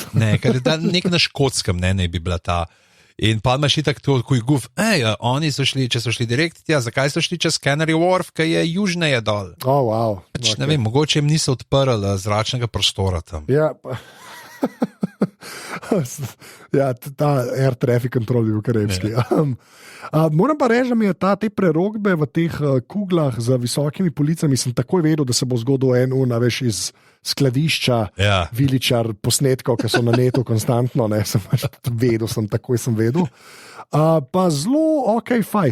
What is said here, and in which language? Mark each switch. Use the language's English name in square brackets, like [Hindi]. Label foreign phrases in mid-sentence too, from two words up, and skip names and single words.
[Slovenian] Ne, ker je nek na Škotskem, ne bi bila ta... In pa imaš itak to, ko je guf, oni so šli, če so šli direkt tja, zakaj so šli čez Canary Wharf, ki je južneje dol. Wow. Pač, ne vem, mogoče jim niso odprli zračnega prostora tam. Ja, ta [English] air traffic control [Slovenian] je bil karevski. Moram pa reči, da mi je te prerokbe v teh kuglah z visokimi policami, sem takoj vedel, da se bo zgodil veš, iz skladišča, viličar posnetkov, ki so na netu konstantno, takoj sem vedel. Pa zelo [English] ok fight.